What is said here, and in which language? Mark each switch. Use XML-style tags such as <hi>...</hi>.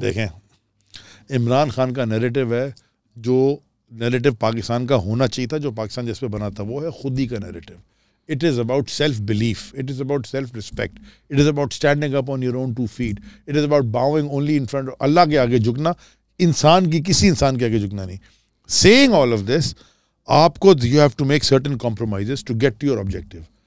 <ur>دیکھیں, عمران خان کا نیریٹو ہے جو نیریٹو پاکستان کا ہونا چاہیے تھا, جو پاکستان جس پہ بنا تھا, وہ ہے خود ہی کا narrative.</ur> <en>It is about self-belief. It is about self-respect. It is about standing up on your own 2 feet. It is about bowing only in front of</en> <ur>اللہ کے آگے جھکنا, کسی انسان کے آگے جھکنا نہیں.</ur> <en>Saying all of this,</en> <ur>آپ کو</ur> <en>you have to make certain compromises to get to your objective.</en>